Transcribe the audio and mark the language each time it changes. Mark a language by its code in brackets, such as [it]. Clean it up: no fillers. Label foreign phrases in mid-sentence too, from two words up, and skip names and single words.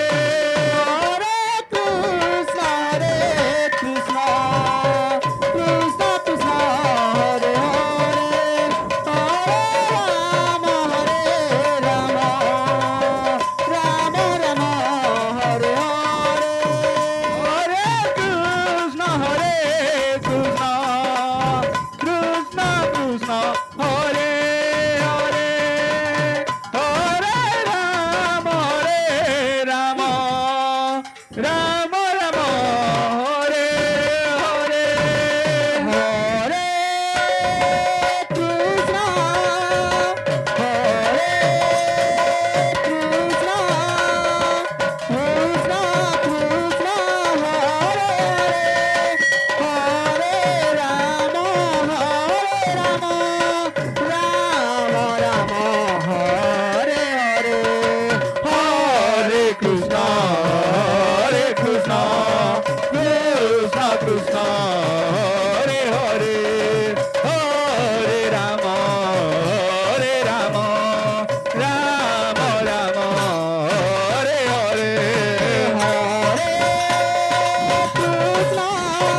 [sa] হরে কৃষ্ণ কৃষ্ণ কৃষ্ণ হরে হরে হরে রাম রাম রাম হরে হরে हरे कृष्ण कृष्ण कृष्ण कृष्ण हरे हरे हरे राम राम राम हरे हरे হরে কৃষ্ণ হরে কৃষ্ণ কৃষ্ণ কৃষ্ণ হরে হরে রাম রাম রাম হরে হরে हरे कृष्ण कृष्ण कृष्ण हरे हरे हरे राम राम राम हरे हरे হরে কৃষ্ণ